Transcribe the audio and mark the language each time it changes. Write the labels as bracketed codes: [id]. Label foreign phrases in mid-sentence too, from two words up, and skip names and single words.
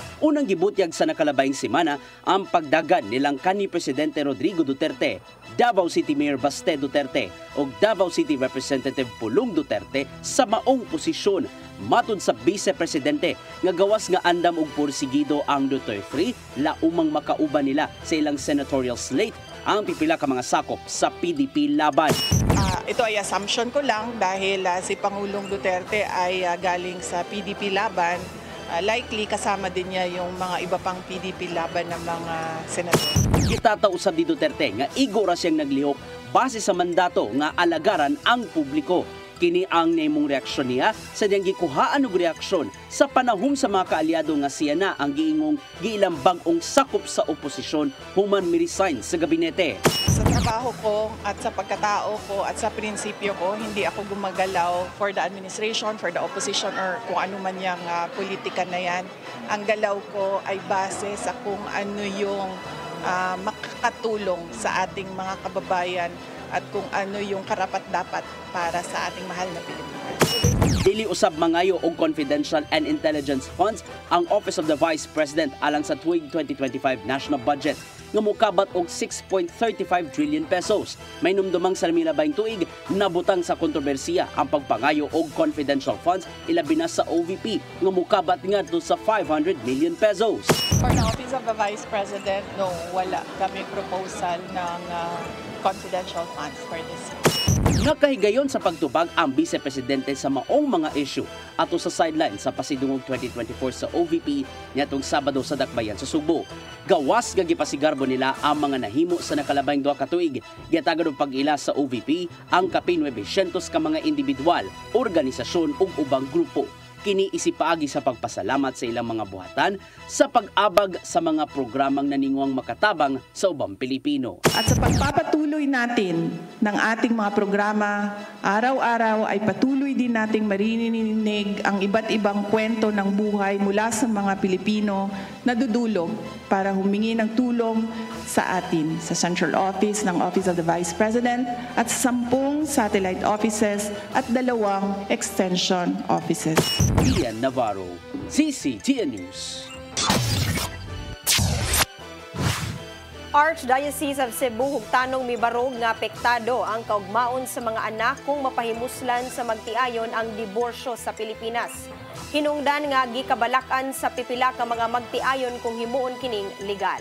[ceb] Unang gibutyag sa nakalabayng semana ang pagdagan nilang kanhi Presidente Rodrigo Duterte, Davao City Mayor Baste Duterte ug Davao City Representative Pulong Duterte sa maong posisyon. Matud sa Vice Presidente nga gawas nga andam og porsigido ang Duterte 3 laumang makauban nila sa ilang senatorial slate ang pipila ka mga sakop sa PDP laban. [tl] Ito ay assumption ko lang dahil si Pangulong Duterte ay galing sa PDP laban. Likely kasama din niya yung mga iba pang PDP laban ng mga senador. [ceb] Itatausab ni Duterte nga igora siyang naglihok base sa mandato nga alagaran ang publiko. Kini ang naimong reaksyon niya sa diyang gikuhaan og reaksyon sa panahon sa mga kaalyado nga siya na ang giingong giilambang ong sakop sa oposisyon human mi-resign sa gabinete. [tl] Sa trabaho ko at sa pagkatao ko at sa prinsipyo ko, hindi ako gumagalaw [en] for the administration, for the opposition or [tl] kung ano man yung politika na yan. Ang galaw ko ay base sa kung ano yung makakatulong sa ating mga kababayan at kung ano yung karapat-dapat para sa ating mahal na Pilipinas. [ceb] Dili usab mangayo og [en] confidential and intelligence funds [ceb] ang Office of the Vice President alang sa tuig 2025 [en] national budget [ceb] nga mokabat og 6.35 trillion pesos. May numdumang sa milabayng tuig nabutang sa kontrobersiya ang pagpangayo og [en] confidential funds [ceb] ilabi na sa OVP nga mokabat ngadto sa 500 million pesos. [en] For the Office of the Vice President, no, [tl] wala kami proposal ng [en] confidential funds for this. [ceb] Nakahigayon sa pagtubag ang Vice Presidente sa maong mga issue ato sa sideline sa pasidungog 2024 sa OVP niadtong Sabado sa Dakbayan sa Sugbo. Gawas nga gipasigarbo nila ang mga nahimo sa nakalabayng duha ka tuig. Giatagan og pag-ila sa OVP ang kapin 900 ka mga individual, organisasyon ug ubang grupo. Kini isipaagi sa pagpasalamat sa ilang mga buhatan sa pag-abag sa mga programang naningwang makatabang sa ubang Pilipino. [tl] At sa pagpapatuloy natin ng ating mga programa, araw-araw ay patuloy din nating maririnig ang iba't ibang kwento ng buhay mula sa mga Pilipino na dudulog para humingi ng tulong sa atin sa Central Office ng Office of the Vice President at 10 [en] satellite offices [tl] at 2 [en] extension offices. [tl] Ian Navarro, CCTN News. [ceb] Archdiocese of Cebu hugtanong mibarog nga apektado ang kaugmaon sa mga anak kung mapahimuslan sa magtiayon ang diborsyo sa Pilipinas. Hinungdan nga gikabalakan sa pipila ka mga magtiayon kung himuon kining legal.